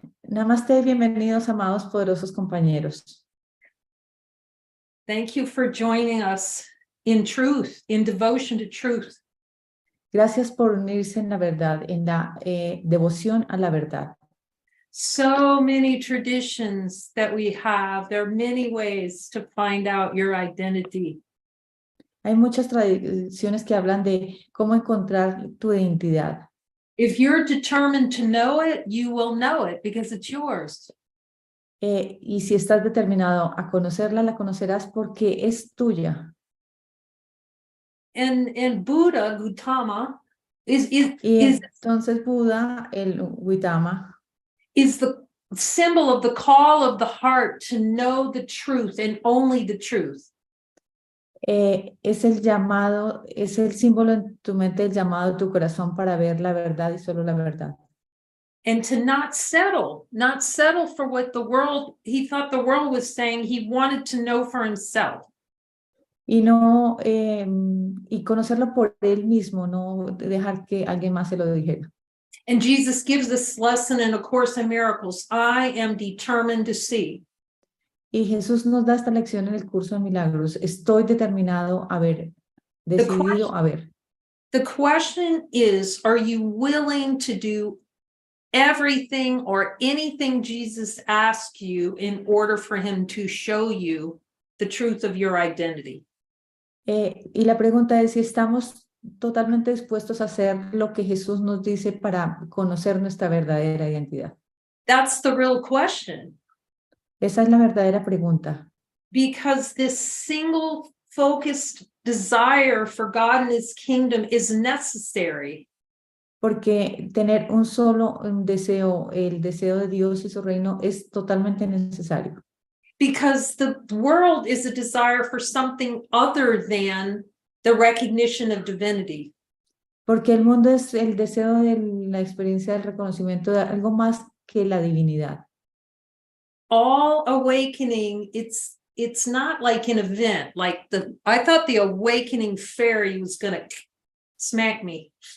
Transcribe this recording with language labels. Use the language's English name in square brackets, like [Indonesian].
[Spanish] Namaste, bienvenidos, amados, poderosos compañeros. [English] Thank you for joining us in truth, in devotion to truth. [Spanish] Gracias por unirse en la verdad, en la devoción a la verdad. [English] So many traditions that we have. There are many ways to find out your identity. [Spanish] Hay muchas tradiciones que hablan de cómo encontrar tu identidad. [English] If you're determined to know it, you will know it because it's yours. [Spanish] Y si estás determinado a conocerla, la conocerás porque es tuya. [English] And Buddha, Gautama, [Spanish] entonces Buda, el Gautama, [English] is the symbol of the call of the heart to know the truth and only the truth. [Spanish] Es el llamado, es el símbolo en tu mente, el llamado de tu corazón para ver la verdad y solo la verdad. [English] And to not settle for what the world, he thought the world was saying. He wanted to know for himself. [Spanish] Y no, y conocerlo por él mismo, no dejar que alguien más se lo dijera. [English] And Jesus gives this lesson in A Course in Miracles. I am determined to see. [Spanish] Y Jesús nos da esta lección en el curso de milagros. Estoy determinado a ver, decidido a ver. [English] The question is, are you willing to do everything or anything Jesus asked you in order for him to show you the truth of your identity? [Spanish] Y la pregunta es si estamos totalmente dispuestos a hacer lo que Jesús nos dice para conocer nuestra verdadera identidad. [English] That's the real question. [Spanish] Esa es la verdadera pregunta. [English] Because this single focused desire for God and his kingdom is necessary. [Spanish] Porque tener un solo deseo, el deseo de Dios y su reino, es totalmente necesario. [English] Because the world is a desire for something other than the recognition of divinity. [Spanish] Porque el mundo es el deseo de la experiencia del reconocimiento de algo más que la divinidad. [English] All awakening, it's not like an event, like I thought the awakening fairy was gonna smack me.